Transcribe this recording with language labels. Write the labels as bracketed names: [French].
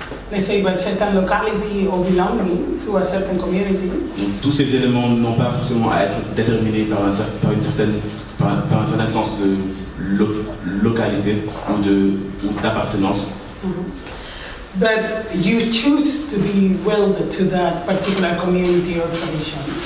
[English] let's say, by a certain locality or belonging to a certain community. [French] Donc, tous ces éléments n'ont pas forcément à être déterminés par un certain sens de localité ou d'appartenance. [English] But you choose to be willed to that particular community or tradition.